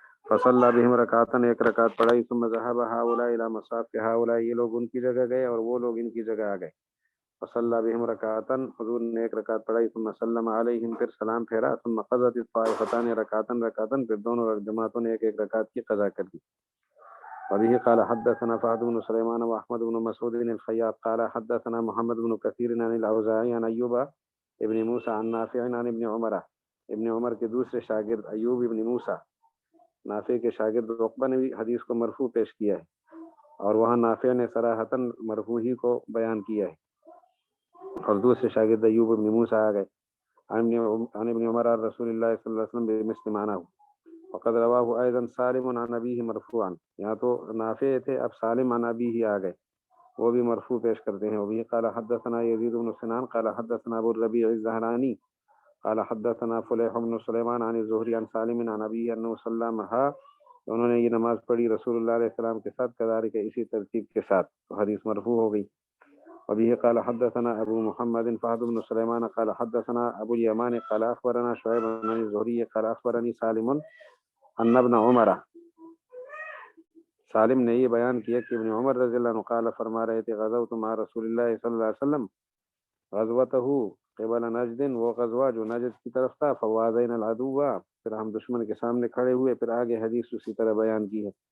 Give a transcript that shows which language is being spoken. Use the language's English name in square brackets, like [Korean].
[Arabic] فصلی بہم رکعتاً، [Urdu] ایک رکعت پڑھائی. [Arabic] ثم ذهب هؤلاء الى مصاف هؤلاء، [Urdu] یہ لوگ ان کی جگہ گئے اور وہ لوگ ان کی جگہ آ گئے. [Arabic] فصلی بہم رکعتاً، [Urdu] حضور نے ایک رکعت پڑھائی. [Arabic] ثم سلم علیہم، [Urdu] پھر سلام پھیرا. [Arabic] ثم قضت الطائفتان رکعتاً رکعتاً، [Urdu] پھر دونوں جماعتوں نے ایک ایک رکعت کی قضا کر دی. [Arabic] وبه قال حدثنا فهد بن سليمان واحمد بن مسعود الخياط قال حدثنا محمد بن كثير عن الاوزاعي عن ايوب ابن موسى عن نافع عن ابن عمر. [Urdu] ابن عمر کے دوسرے شاگرد ایوب ابن موسیٰ، نافع کے شاگرد عقبہ نے بھی حدیث کو مرفوع پیش کیا ہے، اور وہاں نافع نے صراحتاً مرفوع ہی کو بیان کیا ہے، اور دوسرے شاگرد ایوب ابن موسیٰ آ گئے. [Arabic] عن ابن عمر عن رسول اللہ صلی اللہ علیہ وسلم بمثل معناه. وقد رواه ايضا سالم عن ابيه مرفوعا. [Urdu] یہاں تو نافع تھے، اب سالم عن ابيه آ گئے، وہ بھی مرفوع پیش کرتے ہیں. [Arabic] وبه قال حدثنا يزيد بن سنان قال حدثنا ابو الربيع الزهراني قال حدثنا فليح بن سليمان عن الزهري عن سالم عن ابيه انه سلمها. [Urdu] انہوں نے یہ نماز پڑھی رسول اللہ علیہ السلام کے ساتھ، [Arabic] كذلك [Urdu] اسی ترتیب کے ساتھ، تو حدیث مرفوع ہو گئی. [Arabic] وبه قال حدثنا ابو محمد فهد بن سليمان قال حدثنا ابو اليمان قال اخبرنا شعيب بن الزهري قال اخبرني سالم ان ابن عمر. [Urdu] سالم نے یہ بیان کیا کہ ابن عمر رضی اللہ عنہ قال فرما رہے تھے [Arabic] غزوت مع رسول اللہ صلی اللہ علیہ وسلم غزوته قبل نجد، [Urdu] وہ غزوہ جو نجد کی طرف تھا. [Arabic] فوازین العدو، [Urdu] پھر ہم دشمن کے سامنے کھڑے ہوئے. پھر آگے حدیث اسی طرح بیان کی ہے.